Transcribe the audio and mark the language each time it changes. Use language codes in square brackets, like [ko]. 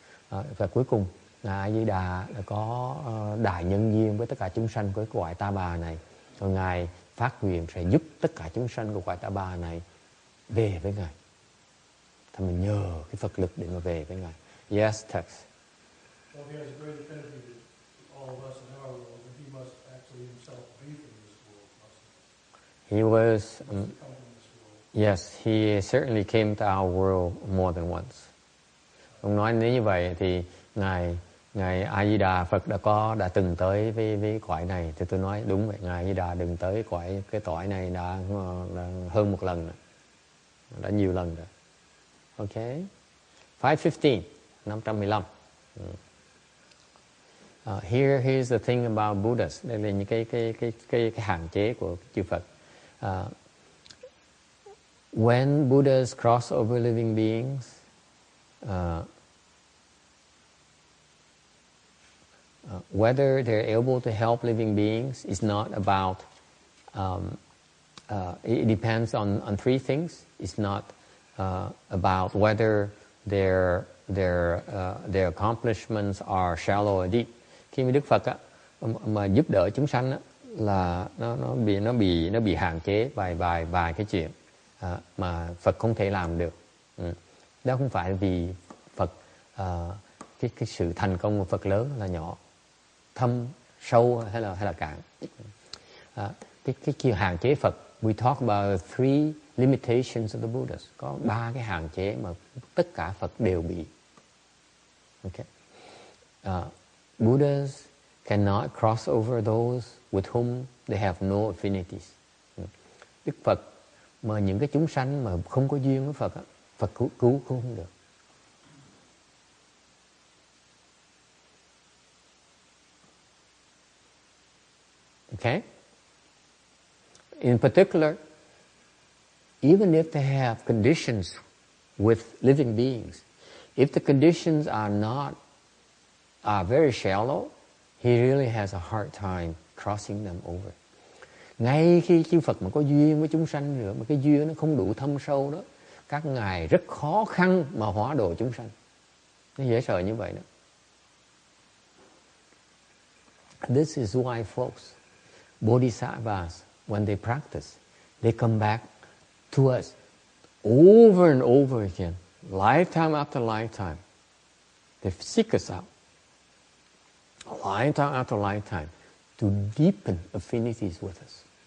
[vi] Và cuối cùng, Ngài A Di Đà đã có đại nhân duyên với tất cả chúng sanh của cái cõi Ta Bà này. Rồi Ngài phát nguyện sẽ giúp tất cả chúng sanh của cõi Ta Bà này về với Ngài. Thì mình nhờ cái Phật lực để mà về với Ngài. [en] Yes, text. Well, he has a great affinity to all of us in our world, and he must actually himself be from this world, mustn't he? He was, He must come from this world. yes, he certainly came to our world more than once. [vi] Ông nói nếu như vậy thì Ngài A Di Đà Phật đã từng tới với cõi này. Thì tôi nói đúng vậy, Ngài A Di Đà đừng tới cái cõi này đã hơn một lần rồi. Đã nhiều lần rồi. Okay. 515. 515. [en] Here's the thing about Buddhas. [vi] Đây là những cái hạn chế của chư Phật. [en] When Buddhas cross over living beings, whether they're able to help living beings is not about. It depends on three things. It's not about whether their accomplishments are shallow or deep. [vi] Khi mà Đức Phật mà giúp đỡ chúng sanh là nó bị hạn chế vài cái chuyện mà Phật không thể làm được. Đó không phải vì Phật cái sự thành công của Phật lớn là nhỏ, thâm sâu hay là cạn. Cái kia hạn chế Phật. [en] We talk about three limitations of the Buddhas. [vi] Có 3 cái hạn chế mà tất cả Phật đều bị. [en] Okay. Buddhas cannot cross over those with whom they have no affinities. [vi] Đức Phật mà những cái chúng sanh mà không có duyên với Phật, Phật cứu không được. [en] Okay? In particular, even if they have conditions with living beings, if the conditions are very shallow, he really has a hard time crossing them over. [vi] Ngay khi chư Phật mà có duyên với chúng sanh nữa, mà cái duyên nó không đủ thâm sâu đó, các ngài rất khó khăn mà hóa độ chúng sanh. Nó dễ sợ như vậy đó. [en] This is why folks, bodhisattvas, when they practice, they come back to us over and over again, lifetime after lifetime. They seek us out, lifetime after lifetime, to deepen affinities with us.